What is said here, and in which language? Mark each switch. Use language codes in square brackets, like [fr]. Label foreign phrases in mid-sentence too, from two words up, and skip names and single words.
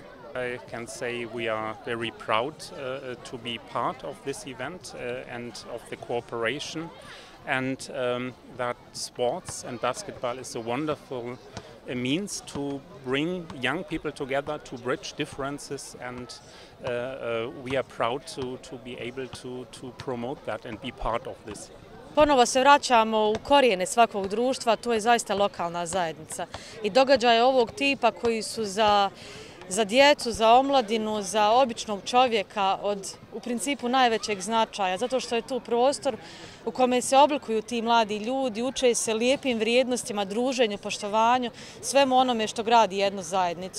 [en] I can say we are very proud to be part of this event and of the cooperation, and that sports and basketball is a wonderful means to bring young people together, to bridge differences, and we are proud to be able to promote that and be part of this. [sr] Ponovo se vraćamo u korijene svakog društva, to je zaista lokalna zajednica. I događaje ovog tipa koji su za djecu, za omladinu, za običnog čovjeka od u principu najvećeg značaja, zato što je tu prostor u kome se oblikuju ti mladi ljudi, uče se lijepim vrijednostima, druženju, poštovanju, svemu onome što gradi jednu zajednicu.